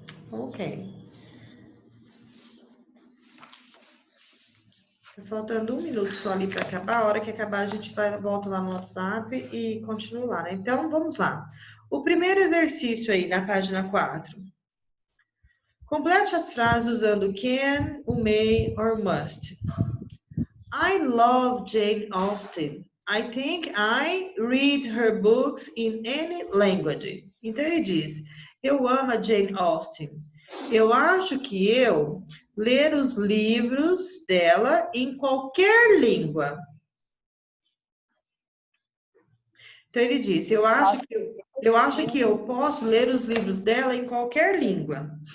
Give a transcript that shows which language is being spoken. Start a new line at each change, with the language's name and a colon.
Portuguese: Ok. Tá faltando 1 minuto só ali para acabar. A hora que acabar, a gente volta lá no WhatsApp e continua lá, né? Então, vamos lá. O primeiro exercício aí na página 4. Complete as frases usando can, o may or must.
English: I love Jane Austen. I think I read her books in any language.
Portuguese: Então ele diz, eu amo a Jane Austen. Eu acho que eu ler os livros dela em qualquer língua. Então ele diz, eu acho que eu posso ler os livros dela em qualquer língua.